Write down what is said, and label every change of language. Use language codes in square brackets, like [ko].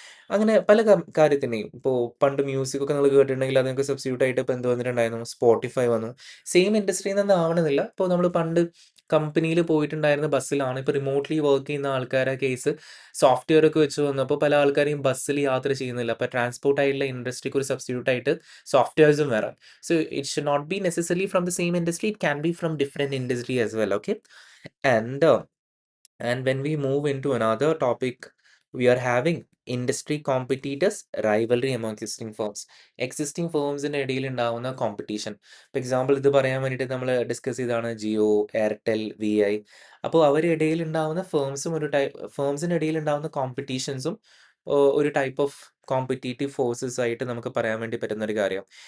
[ml] അങ്ങനെ പല കാര്യത്തിനെയും ഇപ്പോ പണ്ട് മ്യൂസിക് ഒക്കെ നിങ്ങൾ കേട്ടിട്ടുണ്ടെങ്കിൽ അതിനൊക്കെ സബ്സ്റ്റിറ്റ്യൂട്ട് ആയിട്ട് ഇപ്പൊ എന്ത് വന്നിട്ടുണ്ടായിരുന്നു? സ്പോട്ടിഫൈ വന്നു. സെയിം ഇൻഡസ്ട്രിയിൽ നിന്ന് ആവണമെന്നില്ല. ഇപ്പോൾ നമ്മൾ പണ്ട് കമ്പനിയിൽ പോയിട്ടുണ്ടായിരുന്ന ബസ്സിലാണ് ഇപ്പൊ റിമോട്ട്ലി വർക്ക് ചെയ്യുന്ന ആൾക്കാരെ കേസ് സോഫ്റ്റ്‌വെയർ ഒക്കെ വെച്ച് വന്നപ്പോൾ പല ആൾക്കാരെയും ബസ്സിൽ യാത്ര ചെയ്യുന്നില്ല. അപ്പൊ ട്രാൻസ്പോർട്ട് ആയിട്ടുള്ള ഇൻഡസ്ട്രിക്ക് ഒരു സബ്സ്റ്റിറ്റ്യൂട്ട് ആയിട്ട് സോഫ്റ്റ്‌വെയർസും വരാം. [en] So it should not be necessarily from the same industry. It can be from different industry as well. Okay, and uh, and when we move into another topic, we are having industry competitors rivalry among existing firms. [ml] Existing firmസിന്റെ ഇടയിൽ ഉണ്ടാവുന്ന competition. For example ഇത് പറയാൻ വേണ്ടിയിട്ട് നമ്മൾ discuss ചെയ്തതാണ് Jio, Airtel, V I. അപ്പോൾ അവരുടെ ഇടയിൽ ഉണ്ടാവുന്ന ഫേംസിന്റെ ഇടയിൽ ഉണ്ടാവുന്ന കോമ്പറ്റീഷൻസും ഒരു ടൈപ്പ് ഓഫ് കോമ്പറ്റീറ്റീവ് ഫോഴ്സസ് ആയിട്ട് നമുക്ക് പറയാൻ വേണ്ടി പറ്റുന്ന ഒരു കാര്യം.